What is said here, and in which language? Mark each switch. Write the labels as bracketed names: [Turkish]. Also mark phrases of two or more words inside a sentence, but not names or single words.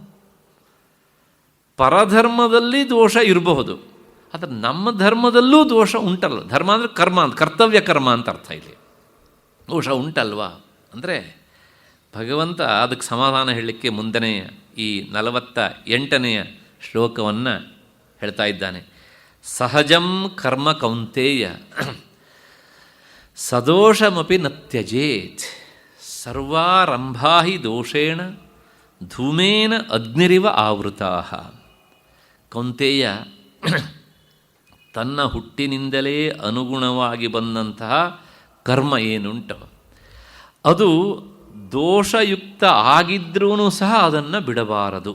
[Kannada] ಪರಧರ್ಮದಲ್ಲಿ ದೋಷ ಇರಬಹುದು, ಆದರೆ ನಮ್ಮ ಧರ್ಮದಲ್ಲೂ ದೋಷ ಉಂಟಲ್ಲ. ಧರ್ಮ ಅಂದರೆ ಕರ್ಮ ಅಂತ, ಕರ್ತವ್ಯ ಕರ್ಮ ಅಂತ ಅರ್ಥ. ಇಲ್ಲಿ ದೋಷ ಉಂಟಲ್ವಾ ಅಂದರೆ ಭಗವಂತ ಅದಕ್ಕೆ ಸಮಾಧಾನ ಹೇಳಲಿಕ್ಕೆ ಮುಂದನೆಯ ಈ 48ನೇ ಶ್ಲೋಕವನ್ನು ಹೇಳ್ತಾ ಇದ್ದಾನೆ. [Sanskrit] ಸಹಜಂ ಕರ್ಮ ಕೌಂತೇಯ ಸದೋಷಮಪಿ ನ ತ್ಯಜೇತ್ ಸರ್ವಾರಂಭಾ ಹಿ ದೋಷೇಣ ಧೂಮೇನ ಅಗ್ನಿರಿವ ಆವೃತಾ. [Kannada] ಕೌಂತೇಯ, ತನ್ನ ಹುಟ್ಟಿನಿಂದಲೇ ಅನುಗುಣವಾಗಿ ಬಂದಂತಹ ಕರ್ಮ ಏನುಂಟು ಅದು ದೋಷಯುಕ್ತ ಆಗಿದ್ರೂ ಸಹ ಅದನ್ನು ಬಿಡಬಾರದು.